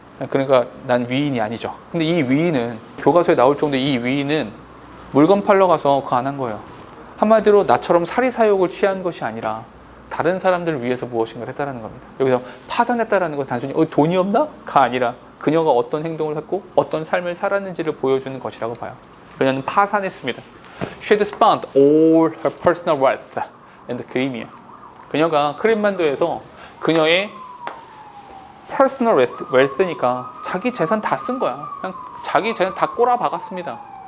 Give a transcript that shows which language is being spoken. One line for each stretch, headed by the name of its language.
Korean: 그러니까 난 위인이 아니죠. 근데 이 위인은, 교과서에 나올 정도의 이 위인은 물건 팔러 가서 그거 안 한 거예요. 한마디로 나처럼 사리사욕을 취한 것이 아니라 다른 사람들을 위해서 무엇인가를 했다는 겁니다. 여기서 파산했다는 건 단순히 돈이 없나? 가 아니라 그녀가 어떤 행동을 했고 어떤 삶을 살았는지를 보여주는 것이라고 봐요. 그녀는 파산했습니다.
English: She had spent all her personal wealth in the Crimea.
Korean: 그녀가 크림반도에서 그녀의 personal wealth니까 자기 재산 다 쓴 거야. 그냥 자기 재산 다 꼬라박았습니다.